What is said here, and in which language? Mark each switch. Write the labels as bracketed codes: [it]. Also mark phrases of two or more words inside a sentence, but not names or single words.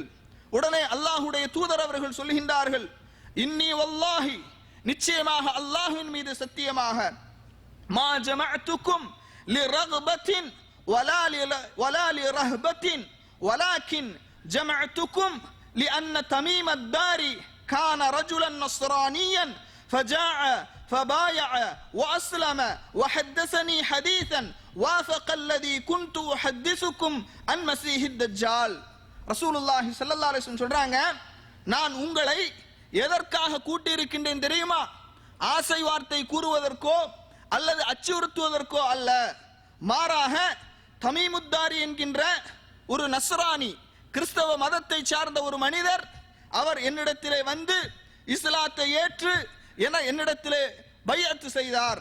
[ta] உடனே அல்லாஹுடைய தூதர் அவர்கள் சொல்கின்றார்கள், [ar] إني والله, [ta] நிச்சயமாக அல்லாஹ்வின் மீது சத்தியமாக, [ar] ما جمعتكم لرغبة ولا لرهبة ولكن جمعتكم لأن تميم الداري كان رجلا نصرانيا فجاء فبايع وأسلم وحدثني حديثا وافق الذي كنت أحدثكم عن مسيح الدجال. رسول الله صلى الله عليه وسلم [ta] சொல்றாங்க, நான் உங்களை எதற்காக கூட்டி இருக்கின்றேன் தெரியுமா? ஆசை வார்த்தை கூறுவதற்கோ அல்லது அச்சுறுத்துவதற்கோ அல்ல, மாறாக தமீமுத்தாரி என்கின்ற ஒரு நஸ்ரானி, கிறிஸ்தவ மதத்தை சார்ந்த ஒரு மனிதர், அவர் என்னிடத்திலே வந்து இஸ்லாத்தை ஏற்று என்னிடத்திலே பைஅத் செய்தார்.